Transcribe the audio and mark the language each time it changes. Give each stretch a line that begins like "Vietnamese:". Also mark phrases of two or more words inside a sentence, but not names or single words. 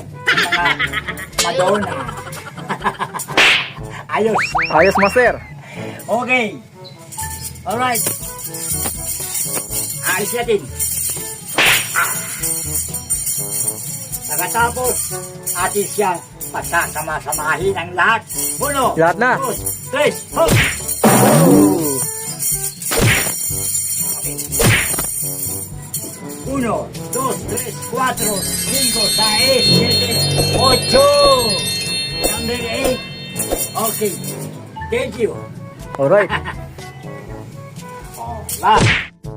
Filipino: Mga Madonna. Ayos. Ayos, master. Okay. Alright. Ayos natin. Ah. Pagkatapos, atin siya pagsasama-samahin ang lahat. Uno. Lahat na.
Spanish: Dos, tres, hop. Ooh. Uno, dos, tres, cuatro, cinco, seis, siete, ocho.
English: Number 8. Okay. Thank you. Alright. Oh, last.